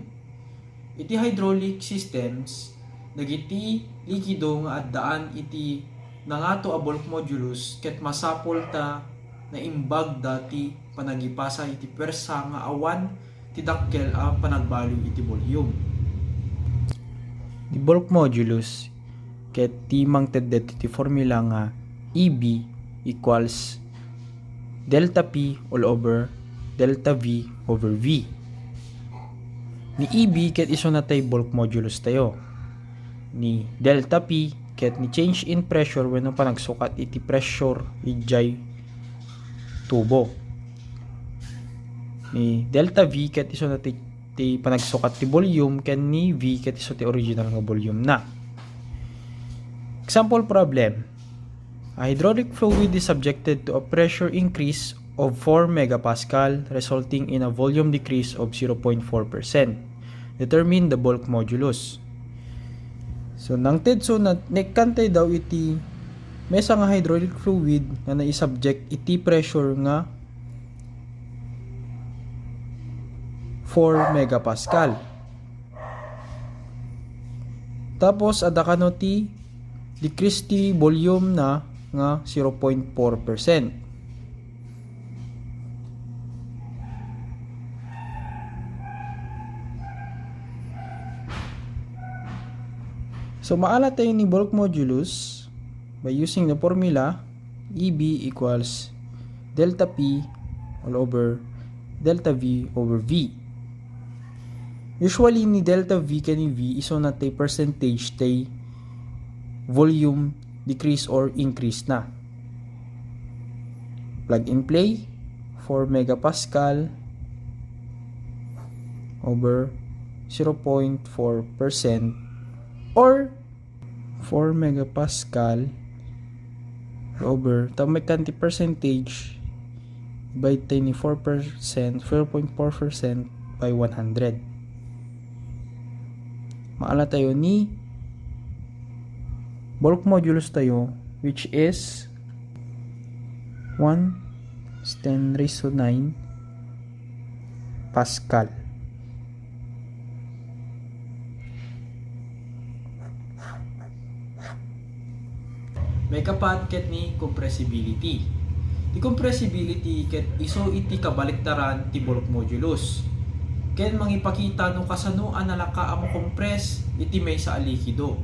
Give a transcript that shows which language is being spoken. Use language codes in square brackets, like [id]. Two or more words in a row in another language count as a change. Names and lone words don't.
[ilo] Iti [en] hydraulic systems [ilo] dagiti likido nga addaan iti nangato a [en] bulk modulus [ilo] ket masapol ta na imbag dati panagipasa iti pwersa nga awan ti dakkel a panagbalyo iti volume. Di [en] bulk modulus [ilo] ket ti mangted iti formula nga [en] EB equals delta P all over delta V over V. [ilo] Ni EB ket iso na tay [en] bulk modulus [ilo] tayo. Ni delta P ket ni [en] change in pressure [ilo] wenno panagsukat iti pressure ijay tubo. Ni delta V ket iso na ti panagsukat ti volume ken ni V ket iso ti original nga volume na. [en] Example problem. A hydraulic fluid is subjected to a pressure increase of 4 megapascal resulting in a volume decrease of 0.4%. Determine the bulk modulus. [ilo] So nang tedso na nekantay daw iti mesa nga [en] hydraulic fluid [ilo] nga naisubject iti pressure nga 4 megapascal. Tapos adakano ti decrease ti volume na nga 0.4%. So maala tayo ni [en] bulk modulus by using the formula EB equals delta P all over delta V over V. [ilo] Usually ni delta V ken ni V iso na tay percentage tay [en] volume decrease or increase [ilo] na. [en] Plug and play 4 megapascal over 0.4% or 4 megapascal over tamay kanti percentage by 4%, 0.4% by 100. [ilo] Maala tayo ni [en] bulk modulus [ilo] tayo [en] which is 1/10⁹ Pascal. [ilo] May kapat ket ni compressibility. Ti compressibility ket iso iti kabaliktaran ti [en] bulk modulus. [ilo] Ken mangipakita no kasano analaka amo compress iti may sa likido.